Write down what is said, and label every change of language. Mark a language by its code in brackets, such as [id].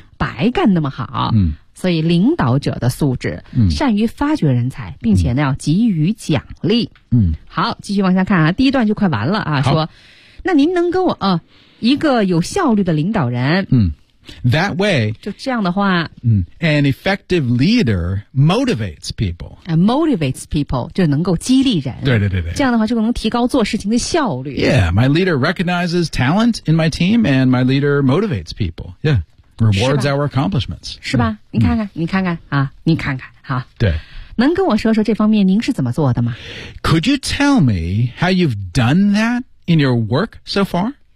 [zh] 白干那么好、所以领导者的素质、善于发掘人才并且呢要给予奖励、好继续往下看啊第一段就快完了啊说那您能跟我一个有效率的领导人。 [en] That way, [zh] 就这样的话 [en] an effective leader motivates people. Motivates people, [zh] 就能够激励人。对对对对。这样的话就能提高做事情的效率。 [en] Yeah, my leader recognizes talent in my team, and my leader motivates people. Yeah, rewards our accomplishments. [zh] 是吧、嗯、你看看、嗯、你看看啊你看看啊。对。能跟我说说这方面您是怎么做的吗 [en] ?Could you tell me how you've done that in your work so far?